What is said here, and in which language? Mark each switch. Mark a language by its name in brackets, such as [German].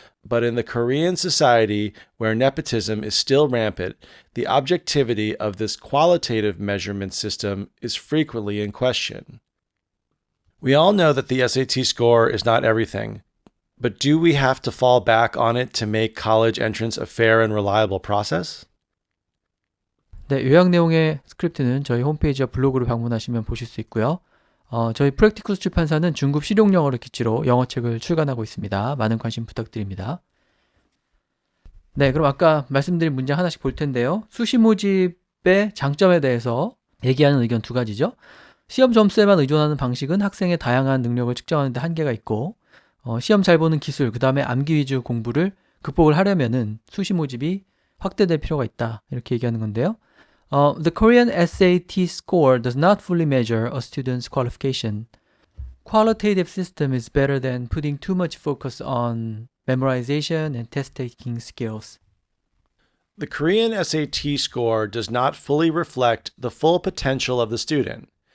[English] But in the Korean society, where nepotism is still rampant, the objectivity of this qualitative measurement system is frequently in question. We all know that the SAT score is not everything, but do we have to fall back on it to make college entrance a fair and reliable process? [Korean] 네, 요약 내용의 스크립트는 저희 홈페이지와 블로그를 방문하시면 보실 수 있고요. 저희 프랙티쿠스 출판사는 중급 실용 영어를 기치로 영어책을 출간하고 있습니다. 많은 관심 부탁드립니다. 네, 그럼 아까 말씀드린 문장 하나씩 볼 텐데요. 수시 모집의 장점에 대해서 얘기하는 의견 2가지죠. 시험 점수에만 의존하는 방식은 학생의 다양한 능력을 측정하는 데 한계가 있고 시험 잘 보는 기술, 그 다음에 암기 위주 공부를 극복을 하려면은 수시 모집이 확대될 필요가 있다. 이렇게 얘기하는 건데요. [English] The Korean SAT score does not fully measure a student's qualification. Qualitative system is better than putting too much focus on memorization and test-taking skills. The Korean SAT score does not fully reflect the full potential of the student.